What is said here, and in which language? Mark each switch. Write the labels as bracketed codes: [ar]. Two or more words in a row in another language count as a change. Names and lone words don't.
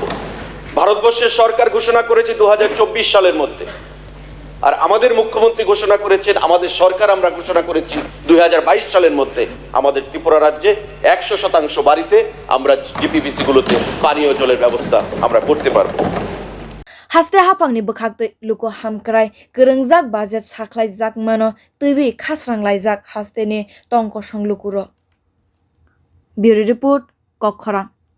[bn] ভারতবর্ষের সরকার ঘোষণা করেছে 2024 সালের মধ্যে, আর আমাদের মুখ্যমন্ত্রী ঘোষণা করেছেন, আমাদের সরকার আমরা ঘোষণা করেছি 2022 সালের মধ্যে আমাদের ত্রিপুরা রাজ্যে 100% বাড়িতে আমরা জিপিভিসি গুলোতে পানীয় জলের ব্যবস্থা আমরা করতে পারবো। [trp] Haste hapangni bwkhaktai luko hamkrai kwrwngjak budget saklaijak mano twi khasranglaijak haste ni tongko songlukuro. [en] Bureau report Kokthum.